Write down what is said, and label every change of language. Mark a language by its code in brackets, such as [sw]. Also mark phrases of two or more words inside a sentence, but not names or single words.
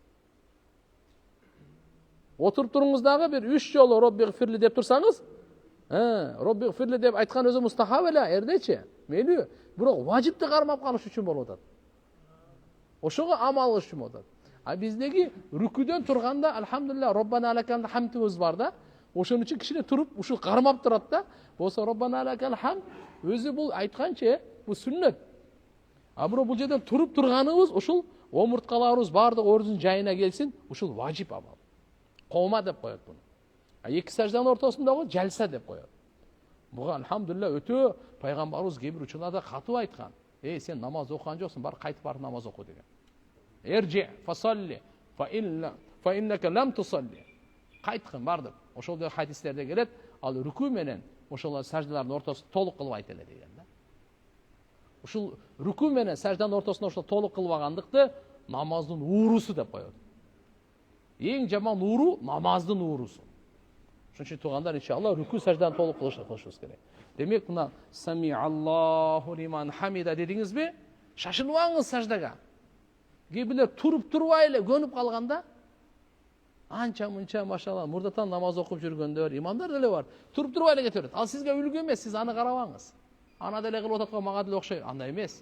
[ky] Отуруп туруңуз дагы бир 3 жолу Роббигфирли деп турсаңыз, Роббигфирли деп айткан өзү мустахаб эле, эрдечи. Мейли, бирок важипти кармап калыш үчүн болуп атат. Ошого амал кылыш үчүн болуп атат. А биздеги рүкүдөн турганда алхамдулилlah [ar] ربنا لك الحمد [ky] бар да. Ошон үчүн кичине туруп ушул кармап турат да. Болсо [ar] ربنا لك الحمد [ky] өзү бул айтканчы, бул сүннөт. А бирок бул жерден туруп турганыбыз ушул омурткаларыбыз бардыгы ордун жайына келсин, ушул важип амал. Кома деп коет буну. А эки сажданын ортосундагы жалса деп коет. Буга алхамдулилlah өтө пайгамбарыбыз кээ бир учурларда катып айткан. Сен намаз окуган жоксуң, бар кайтып барып намаз оку деген. [ar] ارجع فصل فإنك لم تصل. [ky] Кайткын бар деп. Ошол да хадистерде келет, ал рүкү менен ошол саждалардын ортосун толук кылып айт эле деген да. Ушул рүкү менен сажданын ортосуна ошол толук кылбагандыкты намаздын уурусу деп коет. Эң жаман ууру намаздын уурусу. Ошон үчүн туугандар иншалла рүкү сажданы толук кылышыбыз керек. Демек мына [ar] سمع الله لمن حمده [ky] дедиңизби? Шашылбаңыз саждага. Кээ бирлер туруп турбай эле көнүп калганда анча-мынча машалла мурдатан намаз окуп жүргөндөр, имамдар деле бар. Туруп турбай эле кетет. Ал сизге үлгү эмес, сиз аны карабаңыз. Ана деле кылып ататкан мага деле окшойт. Андай эмес.